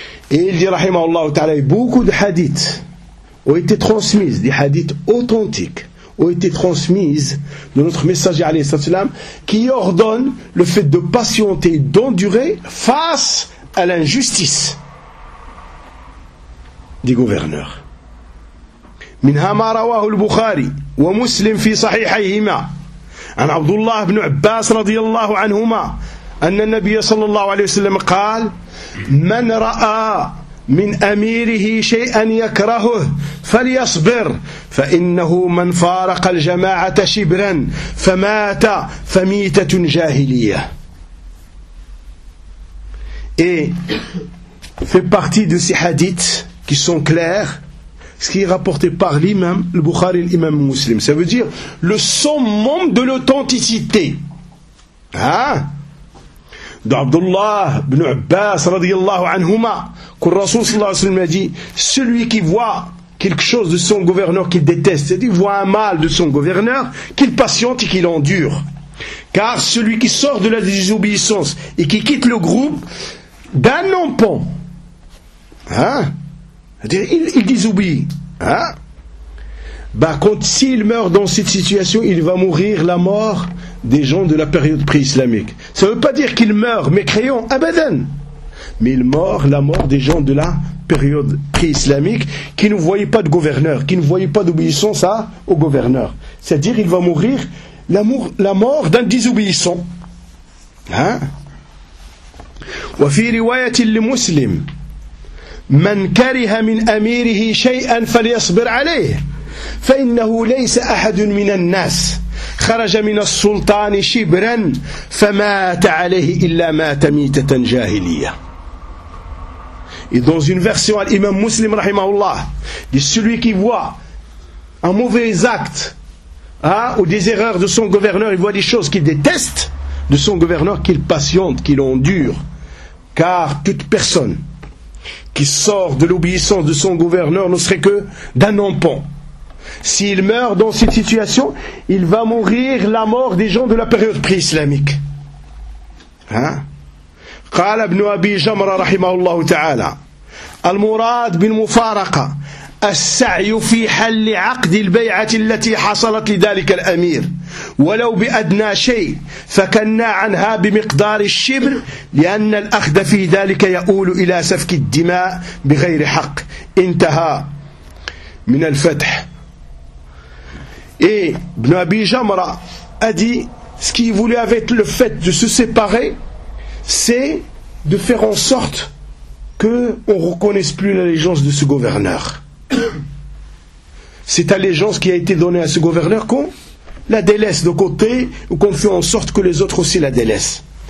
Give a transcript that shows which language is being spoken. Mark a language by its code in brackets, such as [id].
[fr] Il dit rahimahullah ta'ala beaucoup de hadith ont été transmises, des hadith authentiques ont été transmises de notre messager alayhi salatu wassalam, qui ordonne le fait de patienter, d'endurer face à l'injustice des gouverneurs. [ar] منها ما رواه البخاري ومسلم في صحيحيهما عن عبد الله بن عباس رضي الله عنهما أن النبي صلى الله عليه وسلم قال من رأى من أميره شيئا يكرهه فليصبر فإنه من فارق الجماعة شبرا فمات فميتة جاهلية [fr] fait partie de ces hadiths qui sont clairs ce qui est rapporté par l'imam le Bukhari et l'imam Muslim ça veut dire le summum de l'authenticité hein [ar] عبد الله بن عباس رضي الله عنهما كل رسول صلى الله عليه وسلم قال [fr] celui qui voit quelque chose de son gouverneur qu'il déteste c'est-à-dire voit un mal de son gouverneur qu'il patiente et qu'il endure car celui qui sort de la désobéissance et qui quitte le groupe d'un nompon hein c'est-à-dire il désobéit hein quand s'il meurt dans cette situation il va mourir la mort des gens de la période pré-islamique. Ça ne veut pas dire qu'ils meurent mécréants, abadan. Mais ils meurent la mort des gens de la période pré-islamique qui ne voyaient pas de gouverneur, qui ne voyaient pas d'obéissance à, au gouverneur. C'est-à-dire qu'il va mourir la mort d'un désobéissant. Hein? [ar] Wa fi riwayatin li muslim man kariha min amirihi shay'an falyasbir alayhi فإنه ليس أحد من الناس خرج من السلطان شبرا فمات عليه إلا مات ميتة جاهلية. [fr] Et dans une version à l'imam muslim rahimahullah, dit celui qui voit un mauvais acte ou des erreurs de son gouverneur, il voit des choses qu'il déteste de son gouverneur, qu'il patiente, qu'il endure, car toute personne qui sort de l'obéissance de son gouverneur ne serait que d'un empan. S'il meurt dans cette situation, il va mourir la mort des gens de la période pré-islamique. Hein? [ar] قال ابن أبي جمرة رحمه الله تعالى المراد بالمفارقة السعي في حل عقد البيعة التي حصلت لذلك الأمير ولو بأدنى شيء فكنا عنها بمقدار الشبر لأن الأخذ في ذلك يؤول إلى سفك الدماء بغير حق انتهى من الفتح. [fr] Et Ibn Abi Jamra a dit, ce qu'il voulait avec le fait de se séparer, c'est de faire en sorte qu'on ne reconnaisse plus l'allégeance de ce gouverneur. Cette allégeance qui a été donnée à ce gouverneur, qu'on la délaisse de côté, ou qu'on fait en sorte que les autres aussi la délaissent.